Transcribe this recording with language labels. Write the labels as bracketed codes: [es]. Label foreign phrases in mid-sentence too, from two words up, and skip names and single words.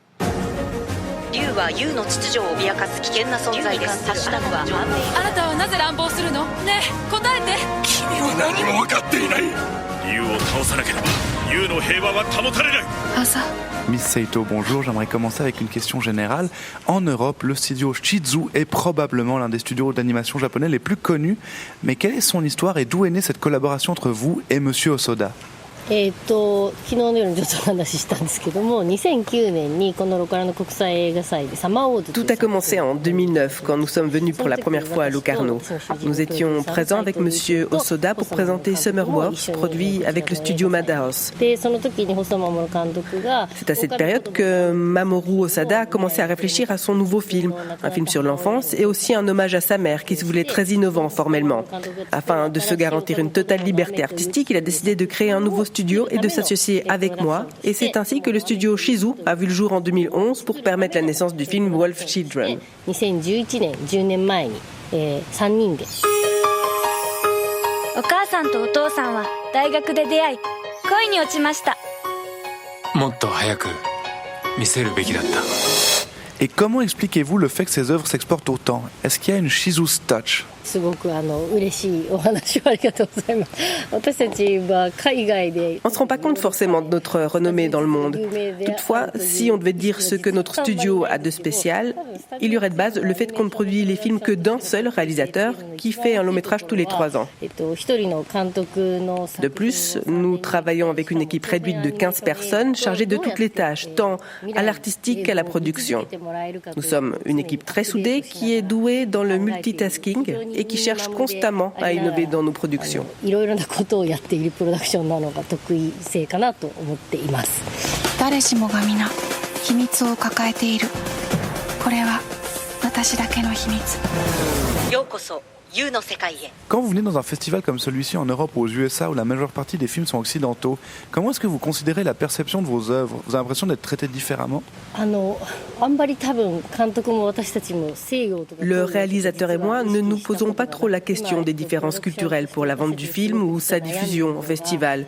[fr] Miss Saito, bonjour. J'aimerais commencer avec une question générale. En Europe, le studio Shizu est probablement l'un des studios d'animation japonais les plus connus. Mais quelle est son histoire et d'où est née cette collaboration entre vous et Monsieur Osoda ? [ja] 昨日の夜にちょっと話したんですけども、2009年にこのロカラの国際映画祭でサマーウォーズ。 [fr] Tout a commencé en 2009 quand nous sommes venus pour la première fois à Locarno. Nous étions présents avec Monsieur Osoda pour présenter Summer Wars, produit avec le studio Madhouse. C'est à cette période que Mamoru Osada a commencé à réfléchir à son nouveau film, un film sur l'enfance et aussi un hommage à sa mère qui se voulait très innovant formellement. Afin de se garantir une totale liberté artistique, il a décidé de créer un nouveau studio et de s'associer avec moi. Et c'est ainsi que le studio Shizu a vu le jour en 2011 pour permettre la naissance du film Wolf Children. [ja] 2011 年10年前に3人で。お母さんとお父さんは大学で出会い恋に落ちました。もっと早く見せるべきだった。 [fr] Et comment expliquez-vous le fait que ces œuvres s'exportent autant ? Est-ce qu'il y a une [en] Shizu's touch ? [ja] すごく嬉しいお話をありがとうございます。私たちは海外で。 [fr] On ne se rend pas compte forcément de notre renommée dans le monde. Toutefois, si on devait dire ce que notre studio a de spécial, il y aurait de base le fait qu'on ne produit les films que d'un seul réalisateur qui fait un long métrage tous les 3 ans. De plus, nous travaillons avec une équipe réduite de 15 personnes chargées de toutes les tâches, tant à l'artistique qu'à la production. Nous sommes une équipe très soudée qui est douée dans le multitasking et qui cherche constamment à innover dans nos productions. [ja] いろいろなことをやっているプロダクションなのが得意性かなと思っています。誰しもが皆秘密を抱えている。これは私だけの秘密。ようこそYouの世界へ。 [fr] Quand vous venez dans un festival comme celui-ci en Europe ou aux USA où la majeure partie des films sont occidentaux, comment est-ce que vous considérez la perception de vos œuvres ? Vous avez l'impression d'être traité différemment ? Le réalisateur et moi ne nous posons pas trop la question des différences culturelles pour la vente du film ou sa diffusion au festival.